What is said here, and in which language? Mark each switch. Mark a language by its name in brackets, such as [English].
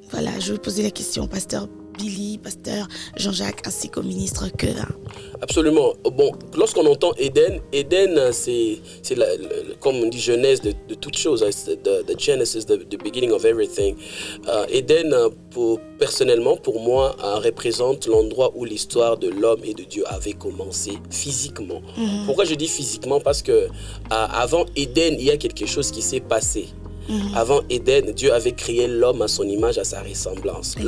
[French] Voilà, je vais poser la question, Pasteur Billy, Pasteur Jean-Jacques, ainsi qu'au ministre Kevin. Absolument. Bon, lorsqu'on entend Eden, c'est comme on dit, genèse de toute chose. [English] The Genesis, the beginning of everything. [French] Eden, personnellement, pour moi, représente l'endroit où l'histoire de l'homme et de Dieu avait commencé physiquement. Pourquoi je dis physiquement? Parce que avant Eden, il y a quelque chose qui s'est passé. Avant Éden, Dieu avait créé l'homme à son image, à sa ressemblance. Exactement.